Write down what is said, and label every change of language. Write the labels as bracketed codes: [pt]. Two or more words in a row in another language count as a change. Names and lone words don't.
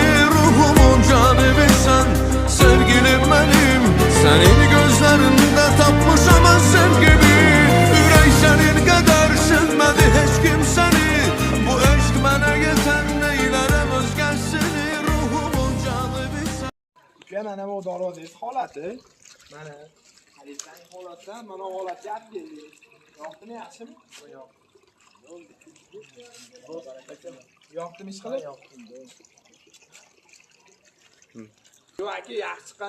[az] Ruhumun canibisən, sevgilim mənim. Sənin gözlərində tapmışam mən sevgimi. Ürək sənin qədər sevmədi heç kim səni. Bu eşq mənə yeter, neylərəm özgəsini. Ruhumun canibisən. [uz] Mana bu darvozangiz holati. Mana halitdan holatdan mana holatga olib keldik. Yoqdimi, yaxshimi? Yo'q. Yoqdimi ish qilib? Yo'q aka, yaxshi chiqqan.